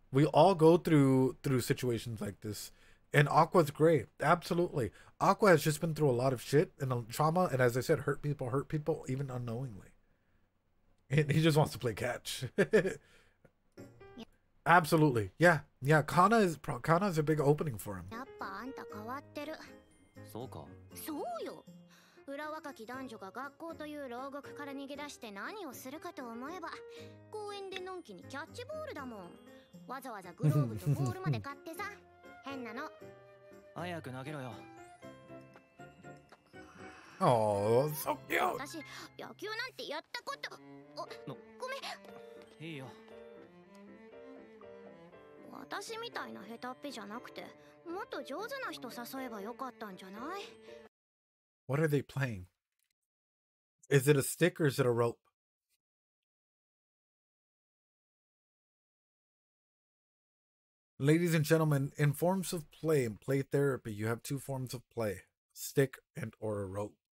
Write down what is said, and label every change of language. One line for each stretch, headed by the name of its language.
English: We all go through situations like this. And Aqua's great. Absolutely. Aqua has just been through a lot of shit and trauma, and as I said, hurt people even unknowingly. And he just wants to play catch. Absolutely. Yeah. Kana is a big opening for him.
Japanese: やっぱあんた変わってる。そうか。そうよ。裏若き男女が学校という牢獄から逃げ出して何をするかと思えば、公園でのんきにキャッチボールだもん。わざわざグローブとボールまで買ってさ。変なの。早く投げろよ。
English: Oh, so cute.
Japanese: 私、野球なんてやったこと。ごめん。いいよ。私みたいな下手っぴじゃなくて、もっと上手な人誘えばよかったんじゃない？
English: What are they playing? Is it a stick or is it a rope? Ladies and gentlemen, in forms of play and play therapy, you have two forms of play: stick and or a rope.